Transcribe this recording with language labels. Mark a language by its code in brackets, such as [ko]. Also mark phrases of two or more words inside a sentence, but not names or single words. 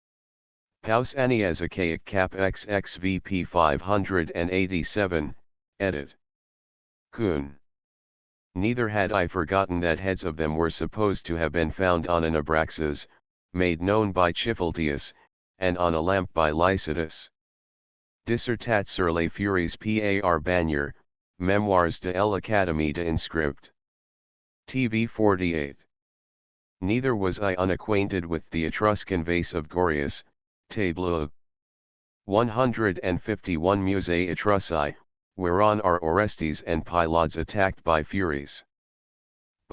[en] Pausanias Achaia Cap XXVP 587, edit. Kuhn. Neither had I forgotten that heads of them were supposed to have been found on an abraxas, made known by Chiphaltius, and on a lamp by Lycidas. [fr] Dissertat sur les Furies par Bagnier, Memoires de l'Académie de Inscript. [en] TV 48. Neither was I unacquainted with the Etruscan vase of Gorius, Tableau 151 Musée Etrusci, whereon are Orestes and Pylades attacked by Furies.